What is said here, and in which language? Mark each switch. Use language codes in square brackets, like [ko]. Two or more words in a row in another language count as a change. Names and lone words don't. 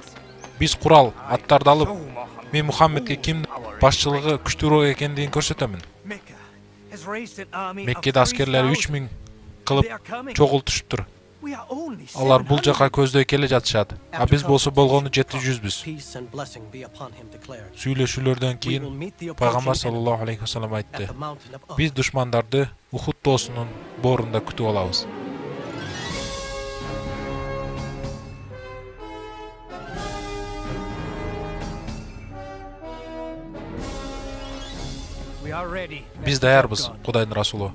[ky] Биз курал аттарды алып, мен Мухаммедке ким башчылыгы күчтүүрөөк экендигин көрсөтөмүн. Меккеде аскерлери 3000 кылып чогултушуптур. Алар бул жака көздөй келе жатышат. А биз болсо болгону 700-бүз. Сүйлөшүүлөрдөн кийин Пайгамбар [ar] صلى الله عليه وسلم [ky] айтты: "Биз душмандарды Ухуд тоосунун боорунда күтүп алабыз." Биз даярбыз, Кудайдын расулу.